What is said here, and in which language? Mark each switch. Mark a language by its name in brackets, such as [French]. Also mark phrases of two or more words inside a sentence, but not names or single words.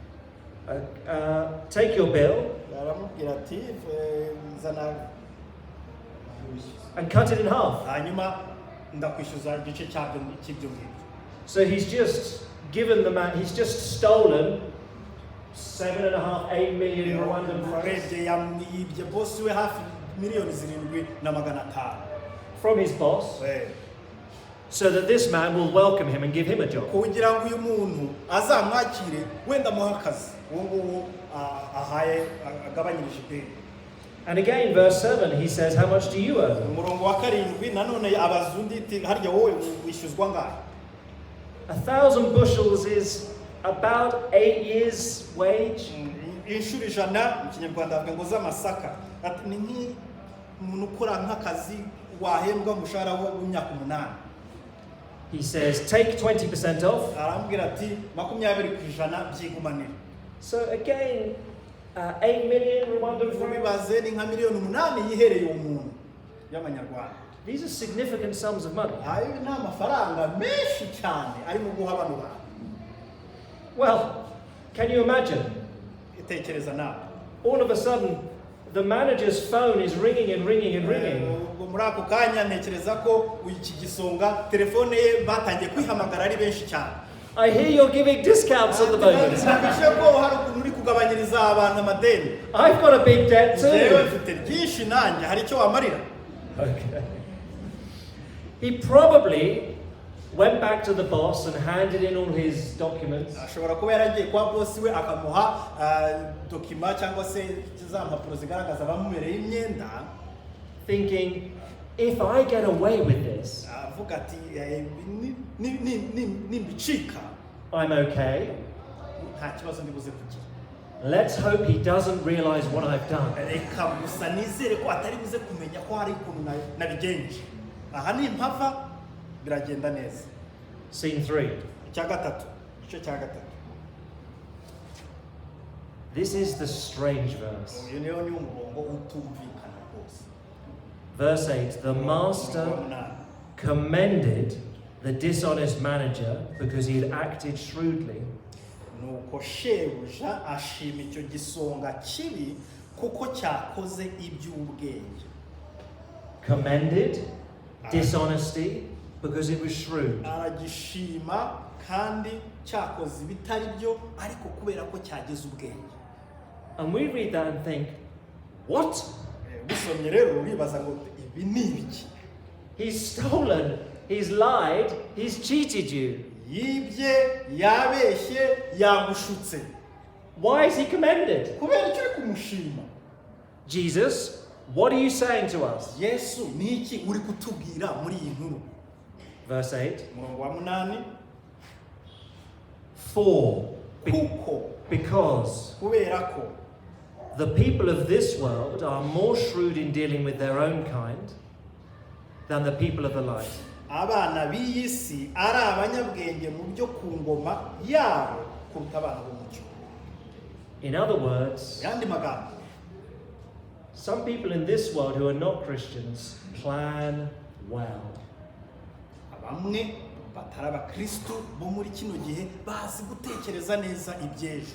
[English] Take your bill [Kinyarwanda] Aramubwira ati zana [English] and cut it in half. [Kinyarwanda] hanyuma ndakwishyuza igice cy'ibyo ngibyo. [English] So he's just given the man, he's just stolen 7.5, 8 million Rwandan francs [Kinyarwanda] Urebye yamwibye boss we hafi miliyoni 7,500 [English] from his boss, so that this man will welcome him and give him a job. [Kinyarwanda] kugira ngo uyu muntu azamwakire wenda muha akazi uwo nguwo ahaye agabanyirije ideni. [English] And again, verse 7, he says, how much do you owe? [Kinyarwanda] Umurongo wa 7 nanone abazundi iti harya wowe wishyuzwa ngahe? [English] 1,000 bushels is about 8 years wage. [Kinyarwanda] Inshuro 100 mu kinyarwanda bavuga ngo z'amasaka. Ati ni nk'umuntu ukora nk'akazi wahembwa umushahara w'imyaka 8. [English] He says, take 20% off. [Kinyarwanda] Arambwira ati 20% byigumanira. [English] So again, 8 million Rwandan francs. [Kinyarwanda] Bibaze ni nka miliyoni 8 yihereye umuntu y'amanyarwanda. [English] These are significant sums of money. [Kinyarwanda] Ayo ni amafaranga menshi cyane arimo guha abantu ba. [English] Well, can you imagine? [Kinyarwanda] Itekereza nawe. [English] All of a sudden, the manager's phone is ringing and ringing and ringing. [Kinyarwanda] Muri ako kanya ntekereza ko iki gisonga telefone ye batangiye kwihamagara ari benshi cyane. [English] I hear you're giving discounts at the moment. [Kinyarwanda] Nabishe ko hari ukuntu uri kugabanyiriza abantu amadeni. [English] I've got a big debt Jewe too. [Kinyarwanda] mfite byinshi nanjye hari icyo wamarira. [English] Okay. He probably went back to the boss and handed in all his documents. [Kinyarwanda] Ashobora kuba yaragiye kwa boss we akamuha document cyangwa se za mpapuro zigaragaza bamumereye imyenda, [English] thinking, if I get away with this, [Kinyarwanda] avuga ati nimbicika [English] I'm okay. [Kinyarwanda] nta kibazo ndibuze kugira. [English] Let's hope he doesn't realize what I've done. [Kinyarwanda] Reka gusa nizere ko atari buze kumenya ko hari ukuntu nabigenje. Aha ni impava biragenda neza. [English] Scene 3. [Kinyarwanda] Icya gatatu, igice cya gatatu. [English] This is the strange verse. [Kinyarwanda] Uyu niyo ni umurongo utumvikana rwose. [English] Verse 8, the master commended the dishonest manager because he had acted shrewdly. [Kinyarwanda] Nuko shebuja ashima icyo gisonga kibi kuko cyakoze iby'ubwenge. [English] Commended dishonesty because it was shrewd. [Kinyarwanda] Aragishima kandi cyakoze ibitari byo ariko kubera ko cyagize ubwenge. [English] And we read that and think, what? [Kinyarwanda] Bisomye rero uribaza ngo ibi ni ibiki? [English] He's stolen, he's lied, he's cheated you. [Kinyarwanda] Yibye, yabeshye, yagushutse. [English] Why is he commended? [Kinyarwanda] Kubera icyo uri kumushima. [English] Jesus, what are you saying to us? [Kinyarwanda] Yesu ni iki uri kutubwira muri iyi nkuru? [English] Verse 8. [Kinyarwanda] Umurongo wa 8. [English] Because [Kinyarwanda] kubera ko [English] the people of this world are more shrewd in dealing with their own kind than the people of the light. [Kinyarwanda] abana b'iyi si ari abanyabwenge mu byo ku ngoma yabo kuruta abana b'umucyo. [English] In other words, [Kinyarwanda] yandi magambo, [English] some people in this world who are not Christians plan well. [Kinyarwanda] bamwe batari abakristo bo muri kino gihe bazi gutekereza neza iby'ejo.